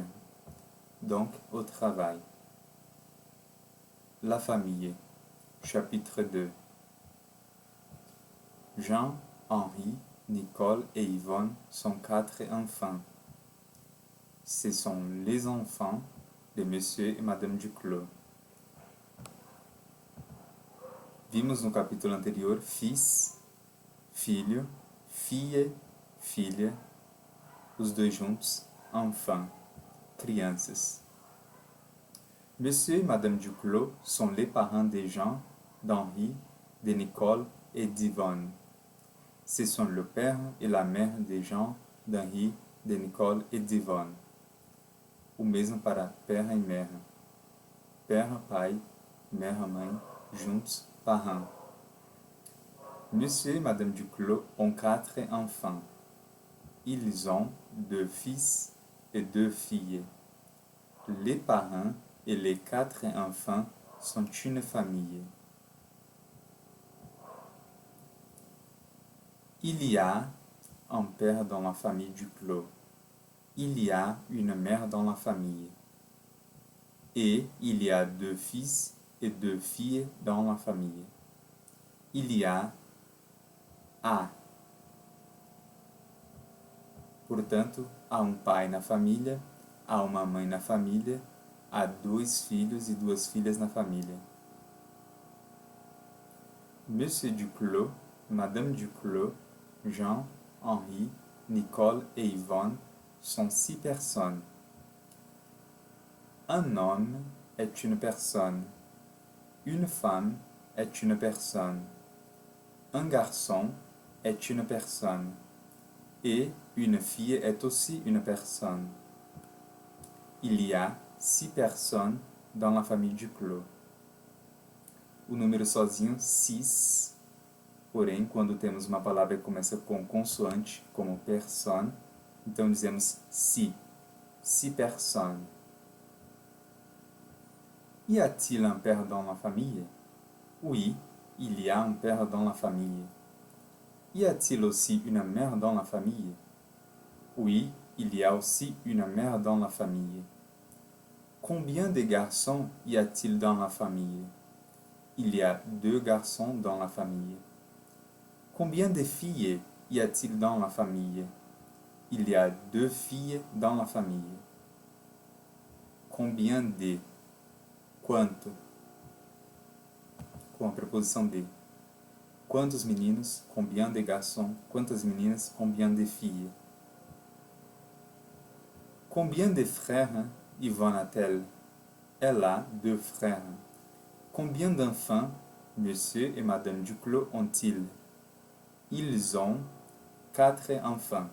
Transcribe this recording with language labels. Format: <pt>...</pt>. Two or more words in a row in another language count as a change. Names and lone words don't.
<fr>Donc, au travail. La famille. Chapitre 2. Jean, Henri, Nicole et Yvonne sont 4 enfants. Ce sont les enfants de Monsieur et Madame Duclos.</fr> <pt>Vimos no capítulo anterior fils, filho, filha, filha, os dois juntos, enfant, crianças.</pt> <fr>Monsieur et Madame Duclos sont les parents de Jean, d'Henri, de Nicole et d'Yvonne. Ce sont le père et la mère de Jean, d'Henri, de Nicole e d'Yvonne.</fr> <pt>O mesmo para père e mère. Père, pai, mère, mãe, juntos, parents.</pt> <fr>Monsieur et Madame Duclos ont 4 enfants. Ils ont 2 fils et 2 filles. Les parents et les 4 enfants sont une famille. Il y a un père dans la famille Duclos. Il y a une mère dans la famille. Et il y a 2 fils et 2 filles dans la famille. Il y a.</fr> <pt>Portanto, há um pai na família, há uma mãe na família, há 2 filhos e 2 filhas na família.</pt> <fr>Monsieur Duclos, Madame Duclos, Jean, Henri, Nicole et Yvonne sont 6 personnes. Un homme est une personne. Une femme est une personne. Un garçon est une personne. Et une fille est aussi une personne. Il y a 6 personnes dans la famille Duclos.</fr> <pt>O número sozinho, 6. Porém, quando temos uma palavra que começa com consoante, como personne, então dizemos si.</pt> <fr>6 personnes. Y a-t-il un père dans la famille? Oui, il y a un père dans la famille. Y a-t-il aussi une mère dans la famille? Oui, il y a aussi une mère dans la famille. Combien de garçons y a-t-il dans la famille? Il y a 2 garçons dans la famille. Combien de filles y a-t-il dans la famille? Il y a 2 filles dans la famille. Combien de?</fr> <pt>Quanto? Com a preposição de. Quantos meninos?</pt> <fr>Combien de garçons?</fr> <pt>Quantas meninas?</pt> <fr>Combien de filles? Combien de frères Yvonne a-t-elle? Elle a 2 frères. Combien d'enfants Monsieur et Madame Duclos ont-ils? Ils ont 4 enfants.</fr>